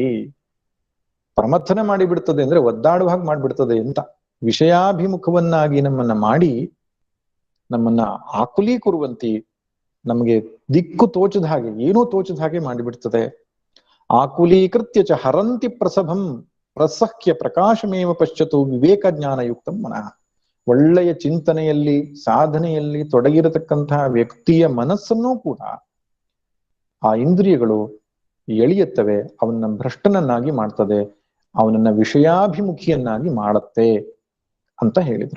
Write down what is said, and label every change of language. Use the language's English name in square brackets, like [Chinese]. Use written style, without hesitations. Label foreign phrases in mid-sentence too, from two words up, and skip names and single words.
[Kannada] ಪ್ರಮಥನ ಮಾಡಿಬಿಡ್ತದೆ ಅಂದ್ರೆ ಒದ್ದಾಡುವ ಹಾಗೆ ಮಾಡ್ಬಿಡ್ತದೆ ಅಂತ. ವಿಷಯಾಭಿಮುಖವನ್ನಾಗಿ ನಮ್ಮನ್ನ ಮಾಡಿ ನಮ್ಮನ್ನ ಆಕುಲೀಕುರುವಂತಿ, ನಮಗೆ ದಿಕ್ಕು ತೋಚದ ಹಾಗೆ, ಏನೂ ತೋಚದ ಹಾಗೆ ಮಾಡಿಬಿಡ್ತದೆ. [Sanskrit] ಆಕುಲೀಕೃತ್ಯ ಚ ಹರಂತಿ ಪ್ರಸಭಂ ಪ್ರಸಹ್ಯ ಪ್ರಕಾಶಮೇವ ಪಶ್ಯತು ವಿವೇಕ ಜ್ಞಾನಯುಕ್ತಂ ಮನಃ. [Kannada] ಒಳ್ಳೆಯ ಚಿಂತನೆಯಲ್ಲಿ, ಸಾಧನೆಯಲ್ಲಿ ತೊಡಗಿರತಕ್ಕಂತಹ ವ್ಯಕ್ತಿಯ ಮನಸ್ಸನ್ನೂ ಕೂಡ ಆ ಇಂದ್ರಿಯಗಳು ಎಳೆಯುತ್ತವೆ, ಅವನನ್ನ ಭ್ರಷ್ಟನನ್ನಾಗಿ ಮಾಡ್ತದೆ, ಅವನನ್ನ ವಿಷಯಾಭಿಮುಖಿಯನ್ನಾಗಿ ಮಾಡತ್ತೆ ಅಂತ ಹೇಳಿದ್ರು.